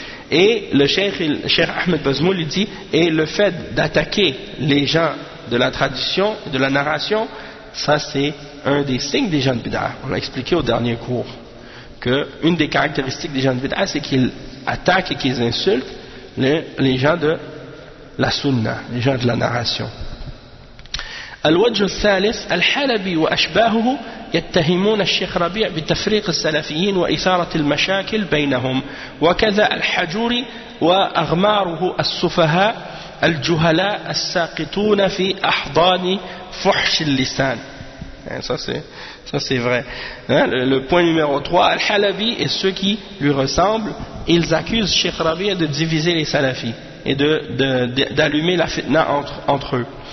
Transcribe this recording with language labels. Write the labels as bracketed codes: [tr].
[fr] Et le cheikh Ahmed Bazmoul lui dit, et le fait d'attaquer les gens de la tradition, de la narration, ça c'est un des signes des gens de bid'ah. On l'a expliqué au dernier cours, qu'une des caractéristiques des gens de bid'ah, c'est qu'ils attaquent et qu'ils insultent les gens de la sunna, les gens de la narration. [ar] الوجه الثالث الحلبي وأشباهه يتهمون الشيخ ربيع بتفريق السلفيين وإثارة المشاكل بينهم وكذا الحجوري وأغماره السفهاء الجهلاء الساقطون في أحضان فحش اللسان. [fr] ça c'est vrai. Le point numéro 3, الحلبي et ceux qui lui ressemblent, ils accusent Cheikh Rabi de diviser les salafis et d'allumer la fitna entre eux.